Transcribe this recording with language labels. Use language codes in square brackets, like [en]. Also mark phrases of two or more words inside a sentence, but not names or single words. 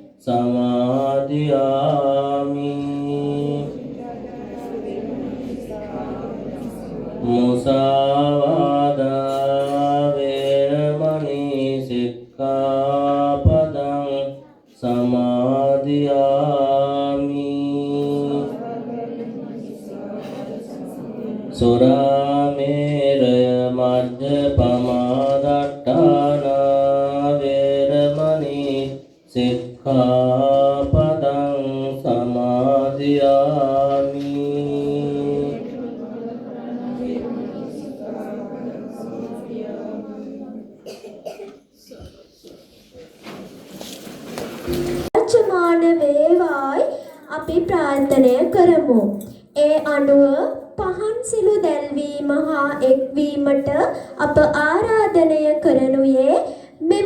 [pi] සමාදියාමි මුසාවාදා වේරමණී සික්ඛාපදං සමාදියාමි සුරාමේරය මජ්ජපමාදට්ඨානා වේරමණී සික්ඛාපදං සමාදියාමි [si] වර්තමාන වේවායි අපි ප්‍රාර්ථනය කරමු. ඒ අනුව පහන් සිලු දැල්වීම හා එක්වීමට අප ආරාධනය කරනුයේ මෙම